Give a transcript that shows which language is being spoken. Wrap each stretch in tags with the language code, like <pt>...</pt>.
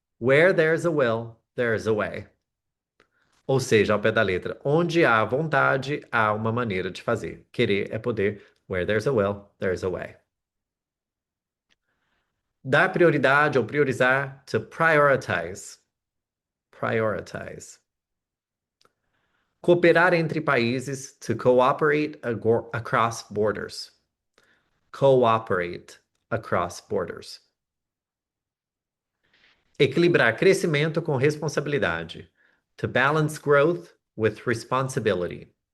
<en>Where there's a will, there's a way.</en> <pt>Ou seja, ao pé da letra, onde há vontade, há uma maneira de fazer. Querer é poder.</pt> <en>Where there's a will, there's a way.</en> <pt>Dar prioridade ou priorizar.</pt> <en>To prioritize. Prioritize.</en> <pt>Cooperar entre países.</pt> <en>To cooperate across borders. Cooperate across borders.</en> <pt>Equilibrar crescimento com responsabilidade.</pt> <en>To balance growth with responsibility.</en>